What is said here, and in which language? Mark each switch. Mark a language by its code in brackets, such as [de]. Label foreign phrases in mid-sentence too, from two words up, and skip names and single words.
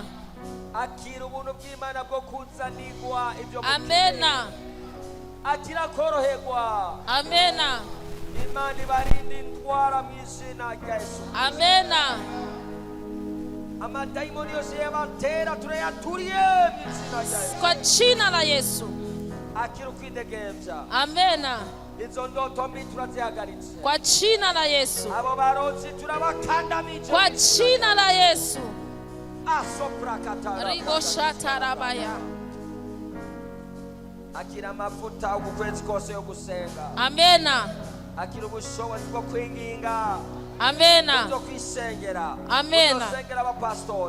[rn] Akira ubuntu bw'Imana bwo kuzanirwa ibyo mukeneye. Amena. Akira koroherwa. Amena. Imana ibarinde indwara mu izina rya Yesu. Amena. Amadaimoni yose yabatera turayaturiye mu izina rya Yesu. [sw] Kwa jina la Yesu. [rn] Akira kwidegembya. Amena. Izo ndoto mbi turazihagaritse. [sw] Kwa jina la Yesu. [rn] Abo barozi turabakandamije. [sw] Kwa jina la Yesu. Asopra katara. Ribo shatarabaya. [rn] Akira mafuta ukwezi kose yo gusenga. Amena. Akira ubushobozi bwo kwinginga. Amena. Bwo kwisengera. Amena. Gusengera abapastori.